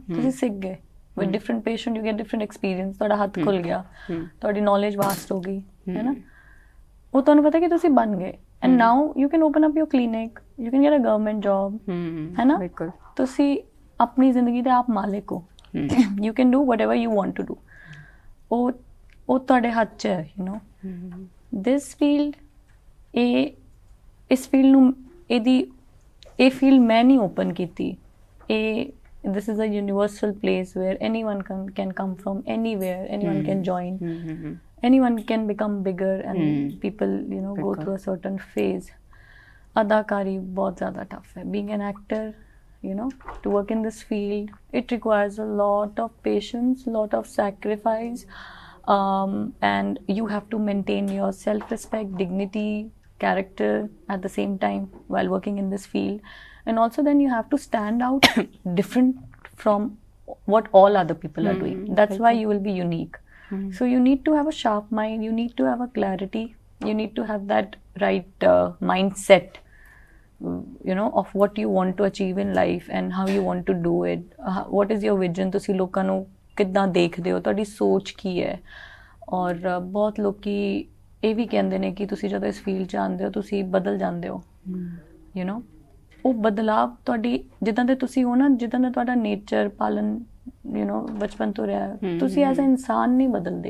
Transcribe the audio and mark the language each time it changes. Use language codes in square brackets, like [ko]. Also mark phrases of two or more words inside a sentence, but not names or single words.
[pa] ਤੁਸੀਂ ਸਿੱਖ ਗਏ. [en] with different patient you get different experience. [pa] ਤੁਹਾਡਾ ਹੱਥ ਖੁੱਲ ਗਿਆ, ਤੁਹਾਡੀ [en] knowledge vast [pa] ਹੋ ਗਈ, ਹੈ ਨਾ. ਉਹ ਤੁਹਾਨੂੰ ਪਤਾ ਕਿ ਤੁਸੀਂ ਬਣ ਗਏ. [en] and now you can open up your clinic, you can get a government job, [pa] ਹੈ ਨਾ. ਤੁਸੀਂ ਆਪਣੀ ਜ਼ਿੰਦਗੀ ਦੇ ਆਪ ਮਾਲਿਕ ਹੋ. [en] You can do whatever you want to do. [pa] ਉਹ ਤੁਹਾਡੇ ਹੱਥ 'ਚ ਹੈ, [en] you know. This field, [pa] ਇਸ ਫੀਲਡ ਨੂੰ ਇਹ ਫੀਲਡ ਮੈਂ ਨਹੀਂ ਓਪਨ ਕੀਤੀ. [en] This is a universal place where anyone can come from anywhere, anyone can join, anyone can become bigger, and people, you know, go through a certain phase. [pa] ਅਦਾਕਾਰੀ ਬਹੁਤ ਜ਼ਿਆਦਾ tough ਹੈ. [en] Being an actor, you know, to work in this field, it requires a lot of patience, lot of sacrifice, and you have to maintain your self-respect, dignity, character at the same time while working in this field. And also then you have to stand out different from what all other people are doing. That's why you will be unique. So you need to have a sharp mind, you need to have a clarity, you need to have that right mindset, you know, of what you want to achieve in life and how you want to do it. What is your vision? [pa] ਤੁਸੀਂ ਲੋਕਾਂ ਨੂੰ ਕਿੱਦਾਂ ਦੇਖਦੇ ਹੋ, ਤੁਹਾਡੀ ਸੋਚ ਕੀ ਹੈ. ਔਰ ਬਹੁਤ ਲੋਕੀ ਇਹ ਵੀ ਕਹਿੰਦੇ ਨੇ ਕਿ ਤੁਸੀਂ ਜਦੋਂ ਇਸ ਫੀਲਡ 'ਚ ਆਉਂਦੇ ਹੋ ਤੁਸੀਂ ਬਦਲ ਜਾਂਦੇ ਹੋ, [en] you know. [pa] ਉਹ ਬਦਲਾਵ ਤੁਹਾਡੀ ਜਿੱਦਾਂ ਦੇ ਤੁਸੀਂ ਹੋ ਨਾ, ਜਿੱਦਾਂ ਦਾ ਤੁਹਾਡਾ ਨੇਚਰ ਪਾਲਣ ਬਚਪਨ ਤੋਂ ਰਿਹਾ, ਤੁਸੀਂ [en] as a [pa] ਇਨਸਾਨ ਨਹੀਂ ਬਦਲਦੇ।